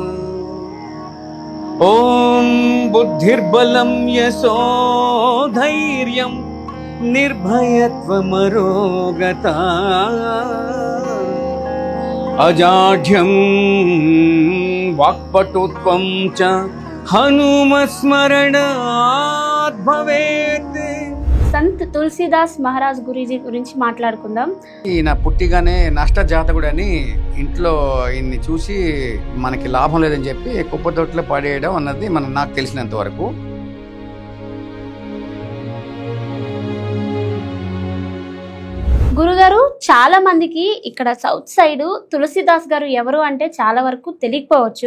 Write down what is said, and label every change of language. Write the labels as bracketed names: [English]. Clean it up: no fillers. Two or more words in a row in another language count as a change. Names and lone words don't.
[Sanskrit] ॐ बुद्धिर्बलं यशोधैर्यं निर्भयत्वमरोगता अजाढ्यं वाक्पटुत्वं च हनुमस्मरणात् भवेत्। [Telugu] సంత్ తులసీదాస్ మహారాజ్ గురూజీ గురించి మాట్లాడుకుందాం. ఈయన పుట్టిగానే నష్ట జాతకుడని ఇంట్లో ఈయన్ని చూసి మనకి లాభం లేదని చెప్పి కుప్పతొట్లో పడేయడం అన్నది నాకు తెలిసినంత వరకు. గురుగారు, చాలా మందికి ఇక్కడ [English] South side [Telugu] తులసీదాస్ గారు ఎవరు అంటే చాలా వరకు తెలియకపోవచ్చు.